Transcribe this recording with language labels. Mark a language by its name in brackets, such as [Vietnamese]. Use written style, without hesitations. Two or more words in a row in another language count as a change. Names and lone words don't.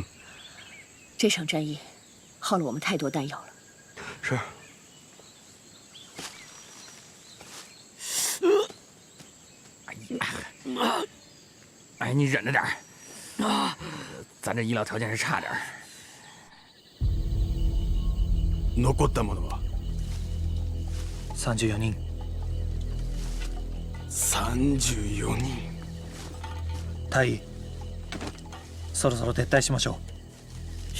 [Chinese] 这场战役耗了我们太多弹药了。是。哎，你忍着点儿。咱这医疗条件是差点儿。 [Japanese] 残った者は 34人。 34人。隊員、そろそろ撤退しましょう。